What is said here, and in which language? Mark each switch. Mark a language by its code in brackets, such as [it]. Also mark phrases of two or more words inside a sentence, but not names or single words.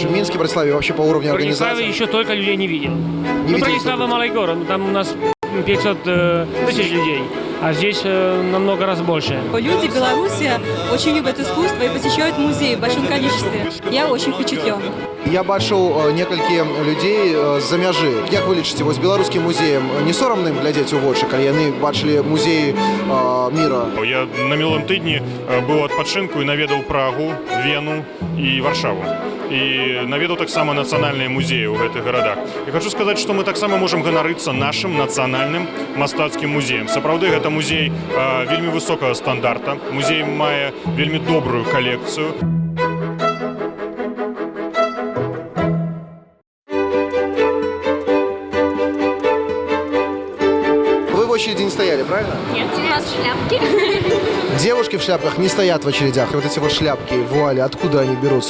[ru] В Минске, Братиславе, вообще по уровню организации? В Братиславе еще только людей не видел. Не Братислава малый город, там у нас 500 тысяч людей, а здесь намного раз больше. Люди в Беларуси очень любят искусство и посещают музеи в большом количестве. Я очень впечатлен. [be] Я бачыў некалькі людзей з-за мяжы. Як вы лічыце, вось беларускім музеем не сорамна ім глядзець у вочы, калі яны бачылі музеі міра? Я на мінулым тыдні быў адпачынку і наведаў Прагу, Вену і Варшаву. І наведаў таксама нацыянальныя музеі ў гэтых гарадах. І хочу сказаць, што мы таксама можам ганарыцца нашым нацыянальным мастацкім музеем. Сапраўды, гэта музей вельмі высокага стандарта. Музей мае вельмі добрую калекцыю. [ru] В очереди не стояли, правильно? Нет, у нас шляпки. Девушки в шляпках не стоят в очередях. Вот эти вот шляпки, вуали, откуда они берутся?